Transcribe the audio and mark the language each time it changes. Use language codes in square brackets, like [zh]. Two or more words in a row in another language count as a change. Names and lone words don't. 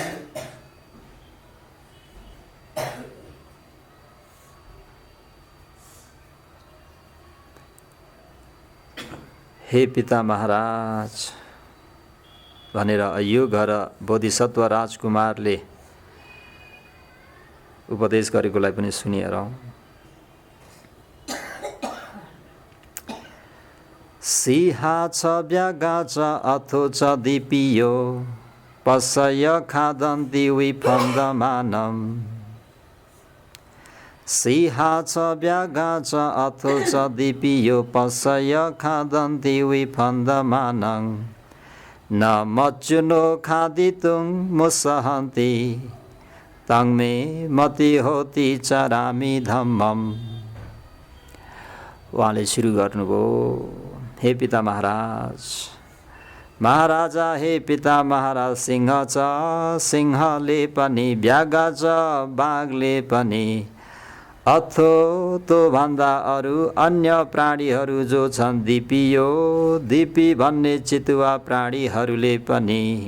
[ne] हे पिता महाराज भनेर अयोघर बोधिसत्व राजकुमारले उपदेश गरेकोलाई पनि सुनिहेरौँ। [pi] सिहा छ ब्यागा छ अथो छ दिपियो, पसय खादन्ति विफन्दमानम। सिहा छ ब्यागा छ अथो छ दिपियो, पसय खादन्ति विफन्दमानं। न मच्चुनो खादितुं मुसहन्ति, तङ्मे मति होती चरामी धम्मम। [ne] उहाँले सुरु गर्नुभयो, हे पिता महाराज, महाराजा हे पिता महाराज, सिंह छ सिंहले पनि, ब्यागा छ बाघले पनि, अथो तो भन्दा अरू अन्य प्राणीहरू जो छन् दिपियो, दिपी भन्ने चितुवा प्राणीहरूले पनि।